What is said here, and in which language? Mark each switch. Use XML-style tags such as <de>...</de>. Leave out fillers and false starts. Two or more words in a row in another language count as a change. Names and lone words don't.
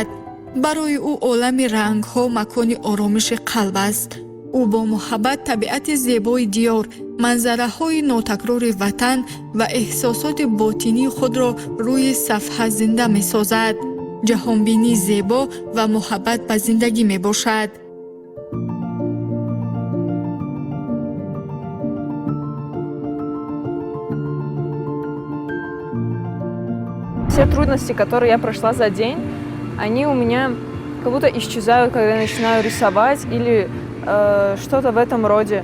<tg>барои ӯ олами рангҳо макони оромиши қалб аст. ӯ бо муҳаббат табиати зебои диёр, манзараҳои нотакрори ватан ва эҳсосоти ботинии худро рӯи сафҳа зинда месозад. ҷаҳонбинӣ зебо ва муҳаббат ба зиндагӣ мебошад.</tg> <ru>Все трудности, которые я прошла за день, они у меня как будто исчезают, когда я начинаю рисовать или что-то в этом роде.</ru>